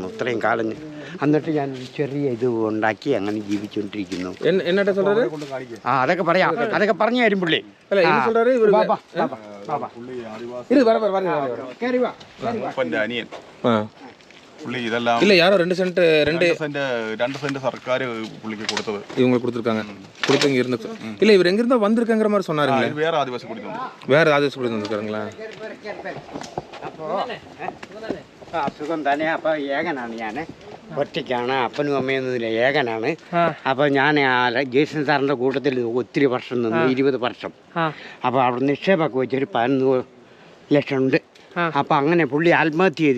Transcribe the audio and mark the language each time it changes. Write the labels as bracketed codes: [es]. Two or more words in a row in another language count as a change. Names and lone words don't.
[ml] ഇത്രയും കാലം എന്നിട്ട് ഞാൻ ചെറിയ ഇത് ഉണ്ടാക്കി അങ്ങനെ ജീവിച്ചുകൊണ്ടിരിക്കുന്നു. അതൊക്കെ പറയാം, അതൊക്കെ പറഞ്ഞു തരും പുള്ളി. പുള്ളി ഇതെല്ലാം ഇല്ല യാരോ 2 സെന്റ് സർക്കാർ പുള്ളിക്ക് കൊടുത്തത് [ta] இவங்க கொடுத்துருக்காங்க. கொடுத்து இங்க இருந்து இல்ல இவர் எங்க இருந்தா வந்திருக்கங்கிற மாதிரி சொன்னாருங்களே. [ml] വേറെ ആദിവാസി കുടി [ta] வேற ஆதிவாசி குடி வந்திருக்காருங்களா? [ml] അസുഖം തന്നെ. അപ്പോൾ ഏകനാണ് ഞാൻ, ഒറ്റയ്ക്കാണ്, അപ്പനും അമ്മയൊന്നുമില്ല, ഏകനാണ്. അപ്പോൾ ഞാൻ ജേസൺ സാറിൻ്റെ കൂട്ടത്തിൽ ഒത്തിരി വർഷം നിന്ന്, 20 വർഷം. അപ്പോൾ അവിടെ നിക്ഷേപമൊക്കെ വെച്ചൊരു 11 ലക്ഷം ഉണ്ട്. അപ്പം അങ്ങനെ പുള്ളി ആത്മഹത്യ ചെയ്തു.